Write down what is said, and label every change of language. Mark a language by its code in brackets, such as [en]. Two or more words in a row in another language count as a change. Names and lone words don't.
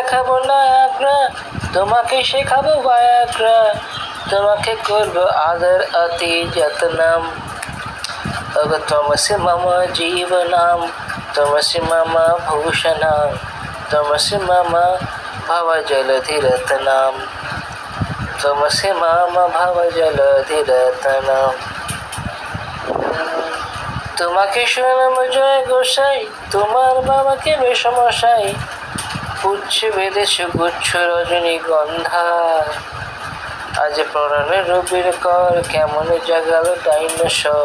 [bn] দেখাবো নায়াগ্রা, তোমাকে শেখাবো ভায়াগ্রা, তোমাকে করবো আদর অতি যত্নম। [sa] ওগো त्वमसि मम जीवनम, त्वमसि मम भूषणम, त्वमसि मम भवजलधिरत्नम, त्वमसि मम भवजलधिरत्नम। [bn] তোমাকে শোনাম জয় গোসাই, তোমার বাবাকে মেসমশাই, পুচ্ছে বেঁধেছ গুচ্ছ রজনীগন্ধা। আজ পরাণের রবির কর, কেমন জাগালো ডাইনোসর।